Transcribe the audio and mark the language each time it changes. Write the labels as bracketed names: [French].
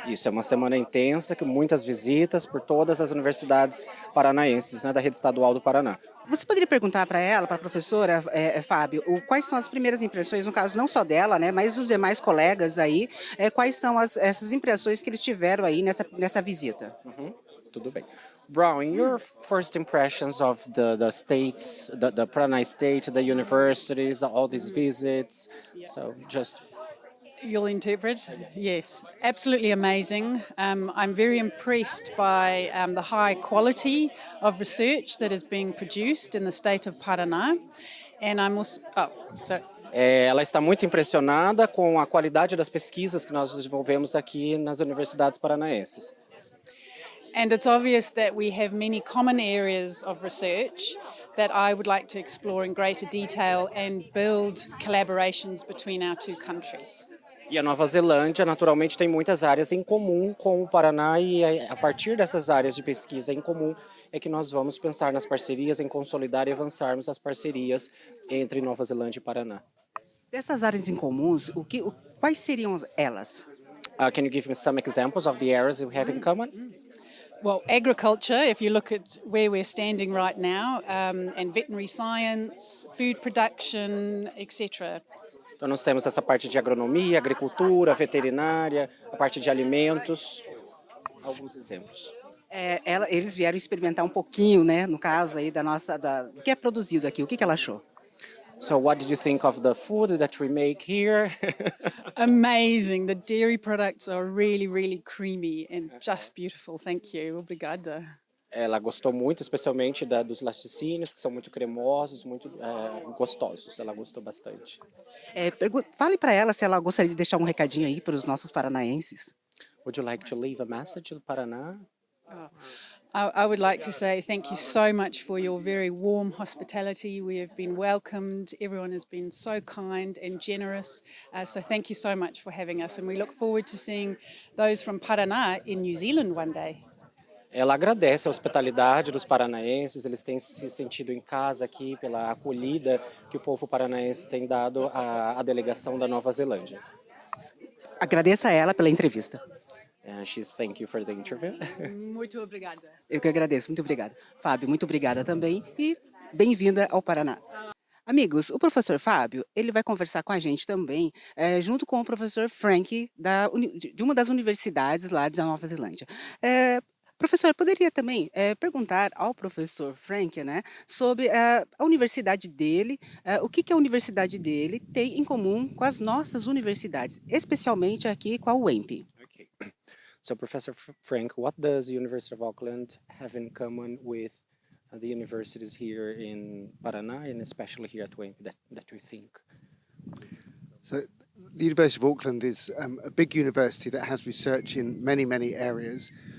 [Portuguese] Isso é uma semana intensa, com muitas visitas por todas as universidades paranaenses, né, da rede estadual do Paraná. Você poderia perguntar para ela, para a professora Fábio, quais são as primeiras impressões, no caso não só dela, né, mas dos demais colegas aí, quais são essas impressões que eles tiveram aí nessa visita? Tudo bem. [English] Brown, your first impressions of the states, the Paraná state, the universities, all these visits. So just You'll interpret? Yes, absolutely amazing. I'm very impressed by the high quality of research that is being produced in the state of Paraná. And I'm also. [Portuguese] ela está muito impressionada com a qualidade das pesquisas que nós desenvolvemos aqui nas universidades paranaenses. [English] And it's obvious that we have many common areas of research that I would like to explore in greater detail and build collaborations between our two countries. [Portuguese] E a Nova Zelândia, naturalmente, tem muitas áreas em comum com o Paraná e a partir dessas áreas de pesquisa em comum é que nós vamos pensar nas parcerias, em consolidar e avançarmos as parcerias entre Nova Zelândia e Paraná. Dessas áreas em comuns, quais seriam elas? [English] Can you give me some examples of the areas we have in common? Well, agriculture, if you look at where we're standing right now, and veterinary science, food production, etc. [Portuguese] Então nós temos essa parte de agronomia, agricultura, veterinária, a parte de alimentos, alguns exemplos. Eles vieram experimentar um pouquinho, né, no caso aí do que é produzido aqui. O que ela achou? [English] So what did you think of the food that we make here? Amazing. The dairy products are really, really creamy and just beautiful. Thank you. [Portuguese] Obrigada. Ela gostou muito, especialmente dos laticínios, que são muito cremosos, muito gostosos. Ela gostou bastante. Fale para ela se ela gostaria de deixar um recadinho aí para os nossos paranaenses. [English] Would you like to leave a message to Paraná? I would like to say thank you so much for your very warm hospitality. We have been welcomed. Everyone has been so kind and generous. So thank you so much for having us. And we look forward to seeing those from Paraná in New Zealand one day. [Portuguese] Ela agradece a hospitalidade dos paranaenses, eles têm se sentido em casa aqui pela acolhida que o povo paranaense tem dado à delegação da Nova Zelândia. Agradeça a ela pela entrevista. [English] Thank you for the interview. [Portuguese] Muito obrigada. Eu que agradeço, muito obrigada. Fábio, muito obrigada também e bem-vinda ao Paraná. Amigos, o professor Fábio, ele vai conversar com a gente também, junto com o professor Frank, de uma das universidades lá da Nova Zelândia. Professor, poderia também perguntar ao professor Frank, né, sobre a universidade dele, o que a universidade dele tem em comum com as nossas universidades, especialmente aqui com a UEMP. [English] Okay. So, Professor Frank, what does the University of Auckland have in common with the universities here in Paraná and especially here at UEMP that you think? So, the University of Auckland is a big university that has research in many, many areas.